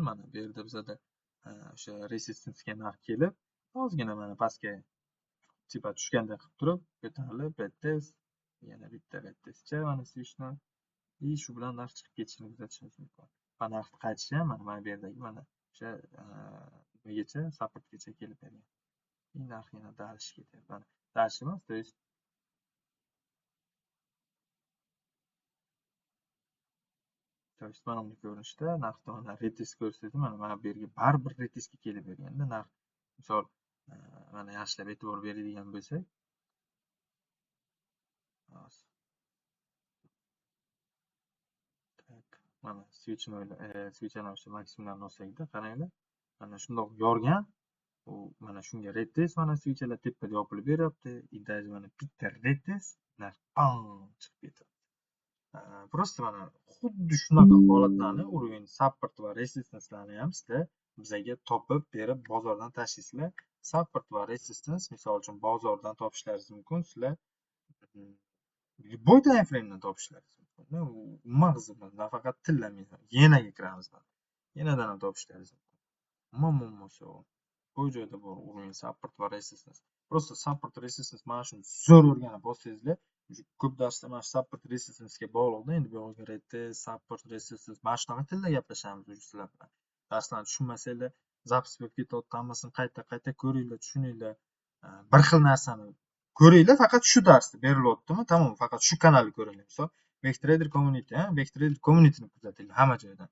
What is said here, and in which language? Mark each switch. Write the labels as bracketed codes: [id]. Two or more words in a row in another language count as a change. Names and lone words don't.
[uz] Mana bu yerda bizada o'sha resistancega narx kelib, ozgina mana pastga tepa tushgandek qilib turib, ko'tarilib, retest, yana bitta retestcha mana switchdan shu bilan narx chiqib ketishini kuzatishimiz mumkin. Va narx qaytishi ham mana bu yerdagi mana o'sha nimagacha, supportgacha kelib bergan. Narx yana dальше ketyapti. Mana dальше emas, [ru] то есть [uz] mana bunday ko'rinishda narxda mana retest ko'rsatdi. Mana bu yerga baribir retestga kelib berganda narx, misol mana yaxshilab e'tibor beradigan bo'lsak, mana switchni o'sha maksimumdan olsakda, qaranglar. Mana shundoq yorgan, u mana shunga retest, mana switchlar tepada yopilib beryapti. [ru] И даже [uz] mana bitta retest narx chiqib ketadi. Просто mana xuddi shunaqa holatlarni uровень support va resistancelarni ham sizlar bizga topib berib bozordan tashlaysizlar. Support va resistance, misol uchun bozordan topishlaringiz mumkin. Sizlar любой [en] time frame'dan [uz] topishlaringiz mumkin. Mag'zi bilan nafaqat tillamayman. Yenaga kiramiz. Yenadan ham topishlaringiz mumkin. Muammosi bu joyda bor uровень support va resistance. Просто [en] support resistance [uz] mana shuni zo'r o'rganib olsangizlar, ko'p darsda mana shu [en] support resistance'ga [uz] bog'liqda. Endi bu yerga [en] retest, support, resistance [uz] mana shunaqa tilda gaplashamiz sizlar bilan. Darslarni tushunmasanglar zapis bo'lib ketyapti. Hammasini qayta ko'ringlar, tushuninglar. Bir xil narsani ko'ringlar, faqat shu darsda berilyaptimi? Tamom, faqat shu kanalni ko'ringlar. Misol, Backtrader Community, Backtrader Community'ni kuzatinglar hamma joydan.